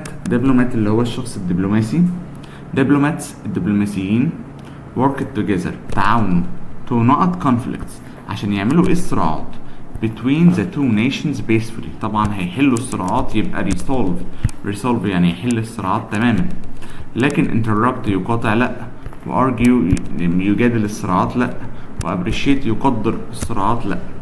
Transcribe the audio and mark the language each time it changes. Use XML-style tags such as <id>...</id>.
<ar>دبلومات اللي هو الشخص الدبلوماسي.</ar> <en>diplomats الدبلوماسيين work together تعاونوا to نقط conflicts</en> <ar>عشان يعملوا ايه؟ الصراعات</ar> <en>between the two nations peacefully.</en> <ar>طبعا هيحلوا الصراعات يبقى resolve يعني يحل الصراعات تماما. لكن interrupt يقاطع لا، وargue يجادل الصراعات لا، وappreciate يقدر الصراعات لا.</ar>